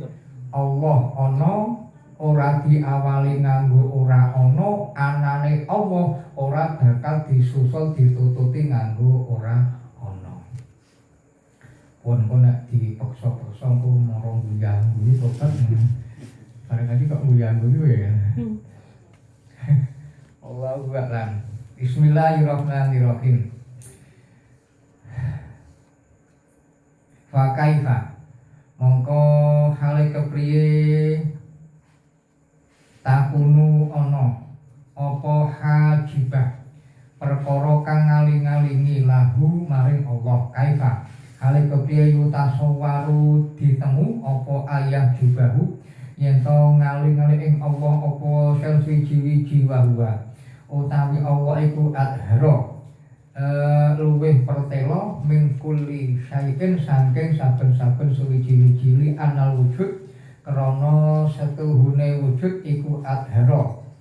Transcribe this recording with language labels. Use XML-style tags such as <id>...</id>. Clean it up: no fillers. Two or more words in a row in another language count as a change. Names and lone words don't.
<jv>Allah ana ora diawali nganggo ora ana, anane Allah ora bakal disusul ditututi nganggo ora ana. Pun nek dipaksa-paksa ku marang guyang-guyu tobat. Bareng aja kok guyang-guyu ya.</jv> <ar>Allahu a'lam. Bismillahirrahmanirrahim. Fa kaifa,</ar> <jv>mongko hale kepriye takunu ana apa hajibah perkara kang ngaling-alingi lahu maring Allah. Kaifa hale kepriye yutasawwaru ditemu apa</jv> <ar>ayah jubahu</ar> <jv>yen to ngaling-aling ing Allah apa sel siji-wiji wa utawi Allah iku adhara luwih pertela</jv> <ar>min kulli syai'in</ar> <jv>saking saben-saben suwiji-wiji</jv> <ar>li anal wujud</ar> <jv>krana setuhune wujud iku adhara</jv>